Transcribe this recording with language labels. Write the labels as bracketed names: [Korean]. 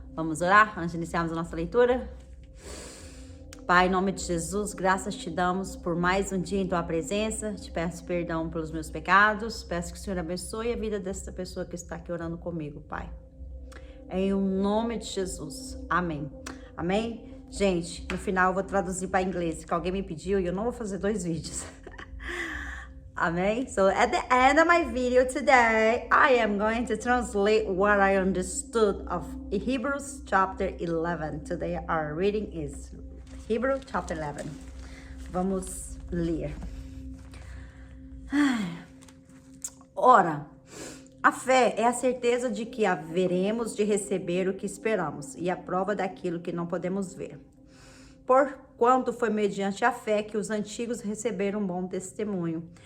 [Portuguese] Vamos orar antes de iniciarmos a nossa leitura? Pai, em nome de Jesus, graças te damos por mais um dia em tua presença, te peço perdão pelos meus pecados, peço que o Senhor abençoe a vida desta pessoa que está aqui orando comigo, Pai. Em nome de Jesus, amém. Amém? Gente, no final eu vou traduzir para inglês, que alguém me pediu e eu não vou fazer 2 vídeos. Amém? [English] So at the end of my video today, I am going to translate what I understood of Hebrews chapter 11. Today our reading is Hebrews chapter 11. [Portuguese] Vamos ler. Ora, a fé é a certeza de que haveremos de receber o que esperamos e a prova daquilo que não podemos ver. Porquanto foi mediante a fé que os antigos receberam um bom testemunho.